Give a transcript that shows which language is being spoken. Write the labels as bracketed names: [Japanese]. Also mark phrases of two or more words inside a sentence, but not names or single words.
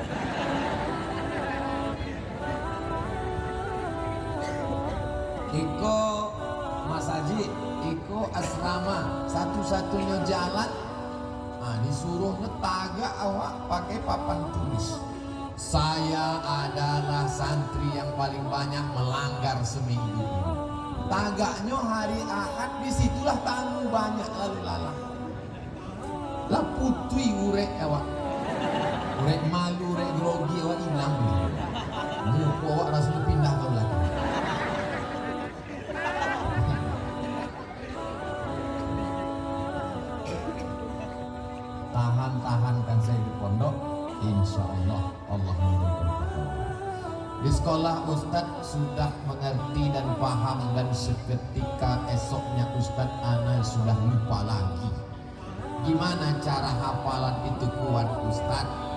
[Minangkabau] Iko Mas Haji, Iko asrama satu-satunya jalan, disuruh netagak awak pakai papan tulis. [Indonesian] Saya adalah santri yang paling banyak melanggar seminggu ini. Tagaknya hari Ahad, disitulah tamu banyak lalu lalang. [Minangkabau] Lah putui urek awak, urek malu, urek grogi awak hilang. [Indonesian] Muka awak rasanya pindah ke belakang. Tahan-tahankan saya di pondok, [Arabic] إن شاء الله [Indonesian] Allah memberikan pertolongan. Di sekolah Ustadz sudah mengerti dan paham, dan seketika esoknya Ustadz ana sudah lupa lagi. Gimana cara hafalan itu kuat Ustadz?